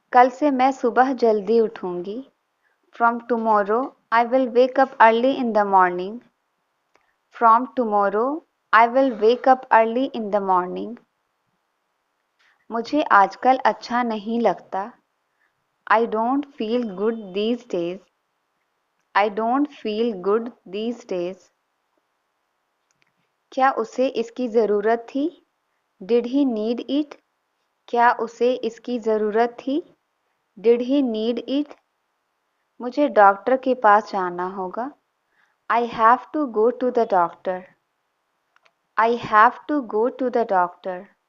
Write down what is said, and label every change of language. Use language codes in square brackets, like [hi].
[hi] कल से मैं सुबह जल्दी उठूंगी। [en] From tomorrow, I will wake up early in the morning. From tomorrow, I will wake up early in the morning. [hi] मुझे आजकल अच्छा नहीं लगता। [en] I don't feel good these days. I don't feel good these days. [hi] क्या उसे इसकी ज़रूरत थी? [en] Did he need it? [hi] क्या उसे इसकी ज़रूरत थी? [en] Did he need it? [hi] मुझे डॉक्टर के पास जाना होगा। [en] I have to go to the doctor. I have to go to the doctor.